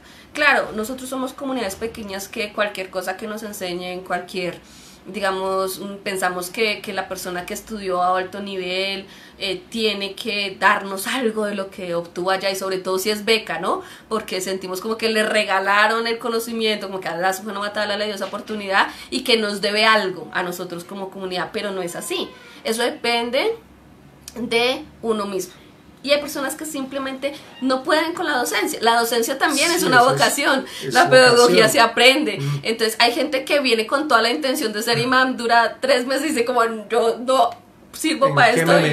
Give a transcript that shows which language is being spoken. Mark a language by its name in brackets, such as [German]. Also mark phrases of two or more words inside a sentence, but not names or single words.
[Spanish] Claro, nosotros somos comunidades pequeñas que cualquier cosa que nos enseñen, digamos, pensamos que la persona que estudió a alto nivel tiene que darnos algo de lo que obtuvo allá, y sobre todo si es beca, ¿no? Porque sentimos como que le regalaron el conocimiento, como que [Arabic] الله سبحانه وتعالى [Spanish] le dio esa oportunidad y que nos debe algo a nosotros como comunidad, pero no es así. Eso depende de uno mismo. Y hay personas que simplemente no pueden con la docencia. La docencia también es una vocación. La pedagogía se aprende. Entonces hay gente que viene con toda la intención de ser imam, dura 3 meses y dice como, yo no sirvo para esto.